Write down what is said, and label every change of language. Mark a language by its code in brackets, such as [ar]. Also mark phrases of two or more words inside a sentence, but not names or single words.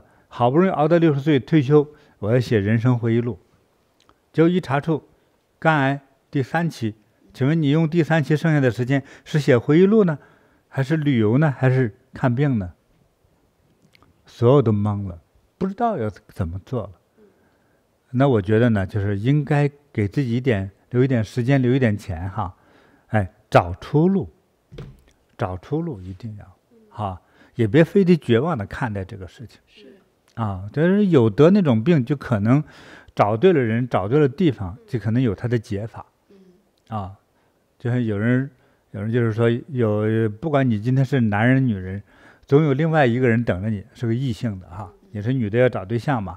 [zh] 好不容易熬到60歲退休，我要寫人生回憶錄，結果一查出肝癌第3期，請問你用第3期剩下的時間是寫回憶錄呢，還是旅遊呢，還是看病呢？所有都懵了，不知道要怎麼做了。那我覺得呢，就是應該給自己留一點時間，留一點錢找出路，找出路一定要也別非得絕望的看待這個事情。就是有得那種病，就可能找對了人，找對了地方，就可能有他的解法。就是有人就是說不管你今天是男人女人，總有另外一個人等着你，是個異性的你是女的要找對象嘛。